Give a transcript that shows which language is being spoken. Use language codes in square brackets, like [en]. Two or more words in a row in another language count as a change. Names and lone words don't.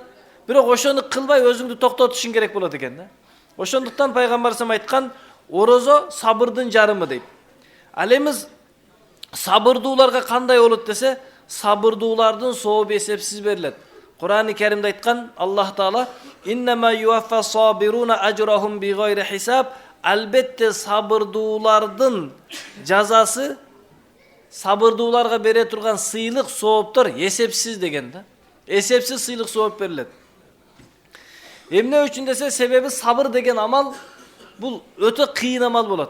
[ky] Бирок ошону кылбай өзүңдү токтотушуң керек болот экен да. Ошондуктан пайгамбар салам айткан, орозо сабырдын жарымы дейт. Ал эми сабырдууларга кандай болот десе, сабырдуулардын сообу эсепсиз берилет. Кур'ан-ы Керимде айткан Аллах Таала: [ar] "إنما يوفى الصابرون أجرهم بغير حساب." [ky] Албетте сабырдуулардын жазасы, сабырдууларга бере турган сыйлык, сооптор эсепсиз деген да. Эсепсиз сыйлык, сооп берилет. Эмне үчүн десе, себеби сабыр деген амал бул өтө кыйын амал болот.